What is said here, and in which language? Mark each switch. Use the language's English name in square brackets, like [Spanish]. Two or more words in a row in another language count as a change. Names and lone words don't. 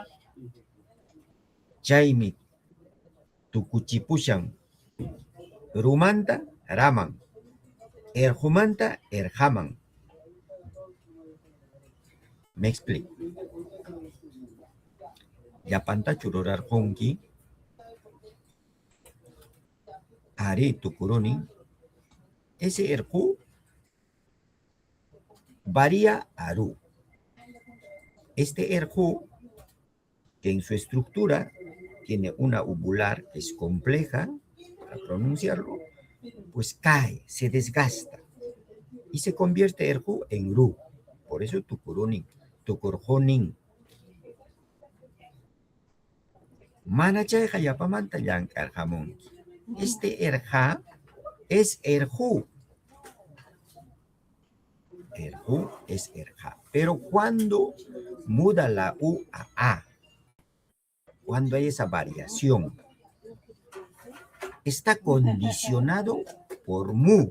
[Quechua] Chaymi tukuchipushan rumanta raman. Erqumanta erqaman. [Spanish] Me explico. [Quechua] Llapantachu rurarqunki. Ari tukuruni. [Spanish] Ese erqu varía a ru. Este erqu, que en su estructura tiene una uvular que es compleja, para pronunciarlo, pues cae, se desgasta y se convierte erqu en ru. Por eso [Quechua] tukurunin, tukurjonin. Mana chayqa yapamanta llanqarqamunki. [Spanish] Este erqa es erqu. Erqu es erqa. Pero cuando muda la U a A, cuando hay esa variación, está condicionado por mu.